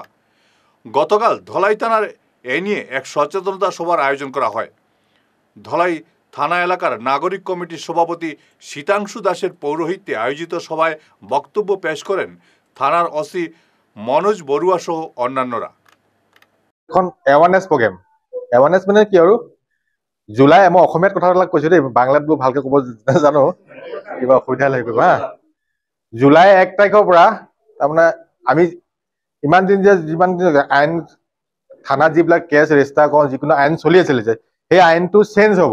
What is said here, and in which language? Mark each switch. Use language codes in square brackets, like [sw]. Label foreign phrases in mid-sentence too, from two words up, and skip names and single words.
[bn] গতকাল ধলাই থানার এ নিয়ে এক সচেতনতা সভার আয়োজন করা হয়। ধলাই থানা এলাকার নাগরিক কমিটির সভাপতি শীতাংশু দাসের পৌরোহিত্যে আয়োজিত সভায় বক্তব্য পেশ করেন থানার ওসি মনোজ বড়ুয়া সহ অন্যান্যরা। [as] এখন [en] awareness program, [as] এৱাৰনেছ মানে কি আৰু জুলাই, মই অসমীয়াত কথাবিলাক কৈছো দেই, বাংলাত বোৰ ভালকে ক'ব নাজানো, কিবা অসুবিধা লাগিব হা। জুলাই 1 তাৰিখৰ পৰা তাৰমানে আমি ইমান দিন যে যিমান দিন আইন থানাত যিবিলাক কেছ ৰেজিষ্টাৰ কৰোঁ, যিকোনো আইন চলি আছিলে যে সেই আইনটো চেঞ্জ হ'ব।